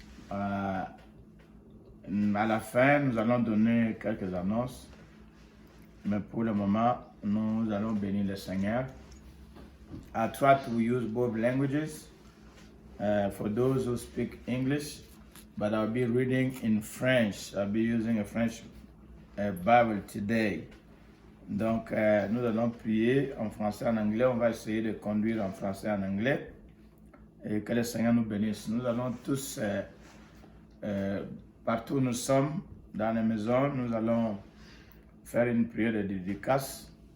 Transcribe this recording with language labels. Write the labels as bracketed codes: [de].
[fr] À la fin, nous allons donner quelques annonces. Mais pour le moment, nous allons bénir le Seigneur. [en] I try to use both languages for those who speak English, but I'll be reading in French. I'll be using a French Bible today. [fr] Donc, nous allons prier en français et en anglais. On va essayer de conduire en français et en anglais. Et que le Seigneur nous bénisse. Nous allons tous, partout où nous sommes, dans les maisons, nous allons faire une prière de dédicace.